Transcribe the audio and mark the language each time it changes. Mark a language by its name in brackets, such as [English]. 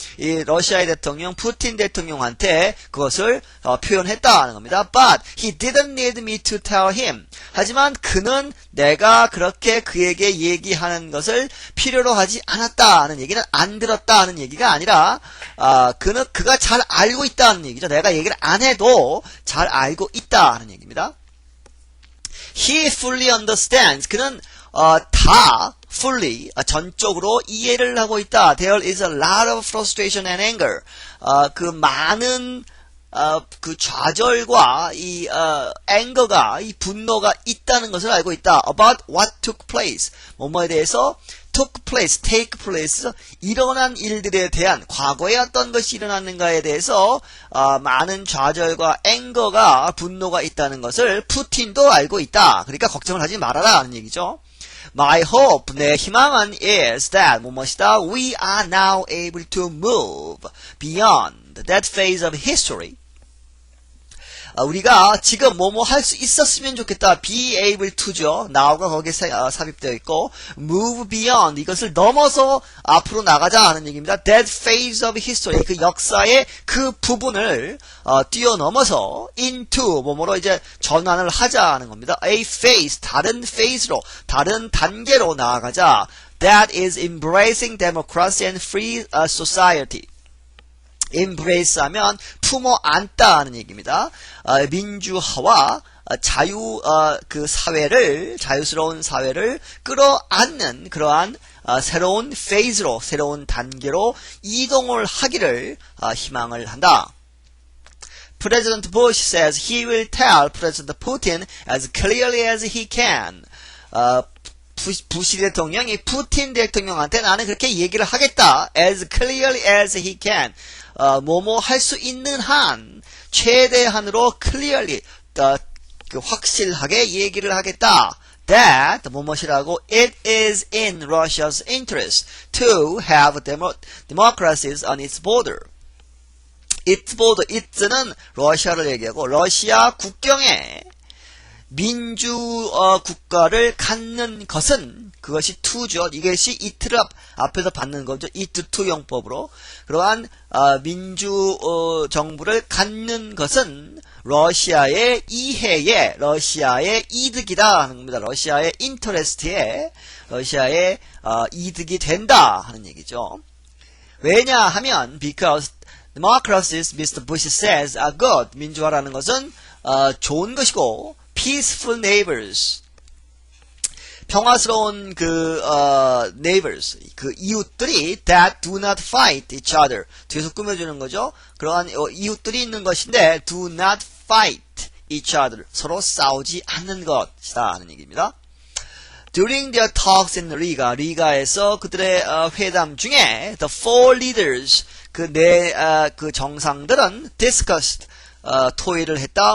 [Korean] 이 러시아의 대통령 푸틴 대통령한테 그것을 표현했다는 겁니다. [English] But he didn't need me to tell him. [Korean] 하지만 그는 내가 그렇게 그에게 얘기하는 것을 필요로 하지 않았다는 얘기는, 안 들었다는 얘기가 아니라 그가 잘 알고 있다는 얘기죠. 내가 얘기를 안 해도 잘 알고 있다는 얘기입니다. [English] He fully understands. [Korean] 그는 다 fully, 전적으로 이해를 하고 있다. [English] There is a lot of frustration and anger. [Korean] 그 많은 그 좌절과 이 anger가, 이 분노가 있다는 것을 알고 있다. [English] About what took place. [Korean] 뭐뭐에 대해서 [English] took place, take place, [Korean] 일어난 일들에 대한, 과거에 어떤 것이 일어났는가에 대해서 많은 좌절과 anger가, 분노가 있다는 것을 푸틴도 알고 있다. 그러니까 걱정을 하지 말아라 하는 얘기죠. [English] My hope, [Korean] 내 희망은 [English] is that [Korean] 무엇이다? [English] We are now able to move beyond that phase of history. [Korean] 우리가 지금 뭐뭐 할 수 있었으면 좋겠다. [English] be able to죠. [Korean] now가 거기에 삽입되어 있고, [English] move beyond, [Korean] 이것을 넘어서 앞으로 나가자 하는 얘기입니다. [English] that phase of history, [Korean] 그 역사의 그 부분을 뛰어넘어서 into, 뭐뭐로 이제 전환을 하자 하는 겁니다. a phase, 다른 phase로, 다른 단계로 나아가자. [English] that is embracing democracy and free society. [Korean] embrace 하면 품어 안다 하는 얘기입니다. 민주화와 그 사회를, 자유스러운 사회를 끌어안는 그러한 새로운 페이즈로, 새로운 단계로 이동을 하기를 희망을 한다. [English] President Bush says he will tell President Putin as clearly as he can. [Korean] 부시 대통령이 푸틴 대통령한테 나는 그렇게 얘기를 하겠다. [English] as clearly as he can. [Korean] 뭐뭐 할 수 있는 한, 최대한으로 clearly, 그 확실하게 얘기를 하겠다. [English] That, [Korean] 뭐뭐이라고, [English] it is in Russia's interest to have democracies on its border. [Korean] its border, it는 러시아를 얘기하고, 러시아 국경에 민주 국가를 갖는 것은, 그것이 to죠. 이것이 it를 앞에서 받는 거죠. it to 용법으로. 그러한 민주 정부를 갖는 것은 러시아의 이해에, 러시아의 이득이다 하는 겁니다. 러시아의 인터레스트에, 러시아의 이득이 된다 하는 얘기죠. 왜냐하면 [English] because democracies, Mr. Bush says, are good. [Korean] 민주화라는 것은 좋은 것이고, [English] peaceful neighbors, [Korean] 평화스러운 [English] neighbors, [Korean] 그 이웃들이 [English] that do not fight each other. [Korean] 뒤에서 꾸며주는 거죠. 그러한 이웃들이 있는 것인데 [English] do not fight each other. [Korean] 서로 싸우지 않는 것이다 하는 얘기입니다. [English] During their talks in [Korean] 리가에서 그들의 회담 중에 [English] the four leaders [Korean] 그 정상들은 [English] discussed [Korean] 토의를 했다.